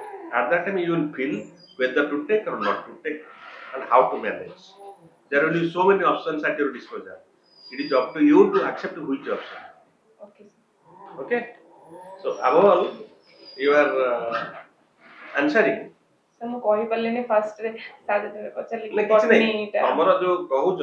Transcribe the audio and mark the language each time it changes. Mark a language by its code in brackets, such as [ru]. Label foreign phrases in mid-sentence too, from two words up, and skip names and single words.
[en] At that time you will feel whether to take or not to take and how to manage. There will be so many options at your disposal. It is up to you to accept which option. Okay, sir. Okay? So above all, you are answering. Sir, [or] ମୁଁ କହିପାରିଲିନି ଫାର୍ଷ୍ଟରେ ସାର୍ ଯେତେବେଳେ ପଚାରିଲେ ନା କି କିଛି ନାହିଁ ବଟନୀଟା ତମର ଯୋଉ କହୁଛ